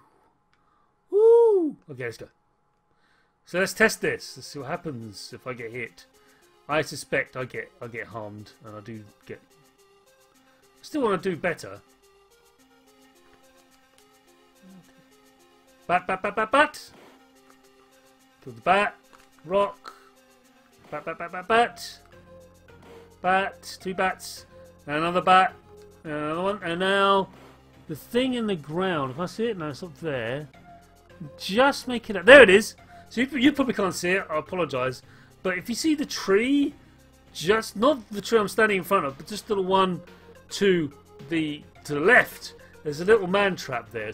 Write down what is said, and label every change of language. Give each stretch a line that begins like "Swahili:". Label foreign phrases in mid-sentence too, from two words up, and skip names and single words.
English: Woo! Okay, let's go. So let's test this. Let's see what happens if I get hit. I suspect I get harmed, and I do get. I still want to do better. Bat, bat, bat, bat, bat. Kill the bat. Rock. Bat, bat, bat, bat, bat. Bat. 2 bats. And another bat. And another one. And now the thing in the ground. If I see it, no, it's up there. Just make it up. There it is. So you probably can't see it. I apologise. But if you see the tree, just not the tree I'm standing in front of, but just the one to the left, there's a little man trap there.